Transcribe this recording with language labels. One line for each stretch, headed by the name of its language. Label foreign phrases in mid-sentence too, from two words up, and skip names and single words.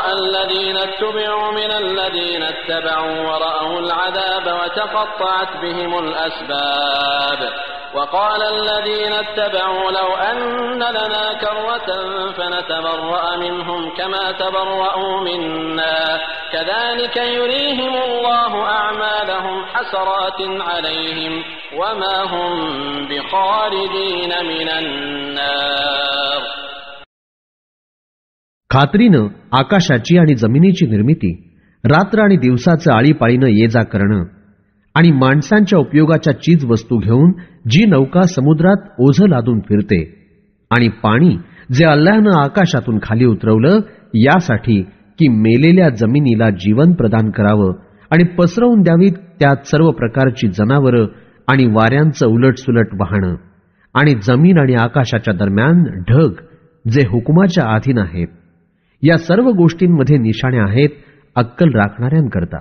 Arabic: الذين اتبعوا من الذين اتبعوا ورأوا العذاب وتقطعت بهم الأسباب وقال الذين اتبعوا لو أن لنا كرة فنتبرأ منهم كما تبرأوا منا كذلك يريهم الله أعمالهم حسرات عليهم وما هم بخارجين من النار.
Marathi: खात्रीनं आकाशाची आणि जमिनीची निर्मिती, रात्र आणि दिवसाचं आळीपाळीनं ये जा करणं आणि माणसांच्या उपयोगाच्या चीज वस्तू घेऊन जी नौका समुद्रात ओझं लादून फिरते आणि पाणी जे अल्लाहनं आकाशातून खाली उतरवलं यासाठी की मेलेल्या जमिनीला जीवन प्रदान करावं आणि पसरवून द्यावीत त्यात सर्व प्रकारची जनावरं आणि वाऱ्यांचं उलटसुलट वाहणं आणि जमीन आणि आकाशाच्या दरम्यान ढग जे हुकुमाच्या अधीन आहेत, या सर्व गोष्टींमध्ये निशाणे आहेत अक्कल राखणाऱ्यांकरता.